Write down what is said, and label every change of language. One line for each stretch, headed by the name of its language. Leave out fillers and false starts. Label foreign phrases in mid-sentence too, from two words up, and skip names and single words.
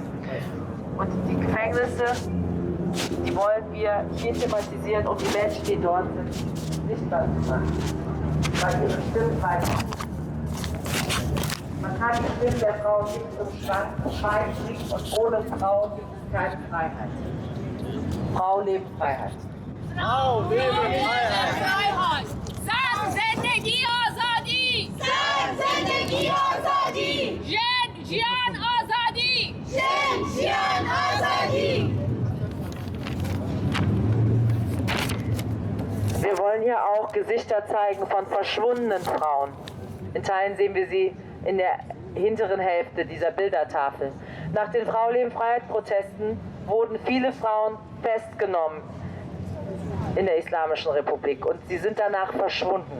German: Und die Gefängnisse, die wollen wir hier thematisieren, um die Menschen, die dort sind, sichtbar zu machen. Weil ihre Stimmen weiter. Man kann die Stimmen der Frauen nicht zum Schweigen bringen und ohne Frauen gibt es keine Freiheit. Frau lebt Freiheit. Frau lebt Freiheit.
Persian: زن زندگی آزادی، زن زندگی آزادی،
Central Kurdish: ژن ژیان آزادی، ژن ژیان آزادی.
German: Wir wollen hier auch Gesichter zeigen von verschwundenen Frauen. In Teilen sehen wir sie in der hinteren Hälfte dieser Bildertafel. Nach den Frau-Leben-Freiheit-Protesten wurden viele Frauen festgenommen in der Islamischen Republik und sie sind danach verschwunden.